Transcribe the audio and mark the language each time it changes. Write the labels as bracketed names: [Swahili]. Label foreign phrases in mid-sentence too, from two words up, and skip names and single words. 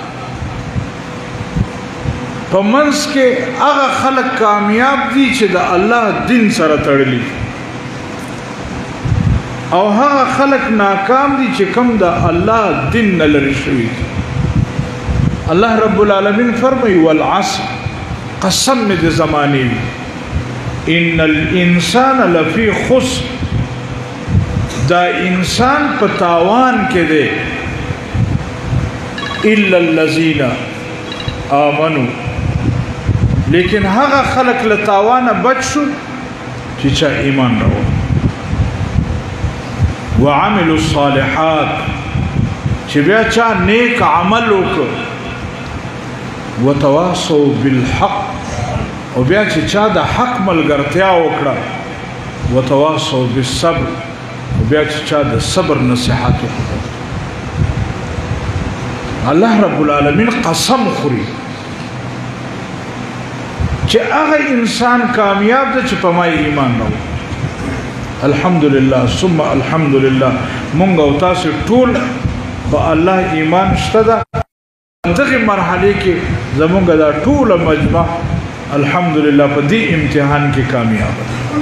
[Pashto] په منځ کې هغه خلک کامیاب دي چې د الله دین سره تړلي او هغه خلک ناکام دي چې کوم د الله دین نه لرې شوي دي الله رب العالمین فرمایي والعصر قسم مې د زمانې وي [Arabic] ان الانسان لفی خسر [Pashto] دا انسان په تاوان کې دی [Arabic] الا الذين آمنوا [Pashto] لیکن هغه خلق له تاوانه بچ شو چې چا ایمان راوړ [Arabic] وعملوا الصالحات [Pashto] چې بیا چا نیک عمل وکړ [Arabic] وتواصوا بالحق [Pashto] او بیا چې چا د حق ملګرتیا وکړه [Arabic] وتواصوا بالصبر [Pashto] او بیا چې چا د صبر نصیحت وکړه الله رب العالمین قسم خوري چې هغه انسان کامیاب دی چې په ما ایمان راوړي [Arabic] الحمدلله ثم الحمدلله [Pashto] مونږ او تاسو ټول په الله ایمان شته ده دغه مرحله کې زمونږ دا ټول مجمع الحمدلله په دې امتحان کې کامیاب ده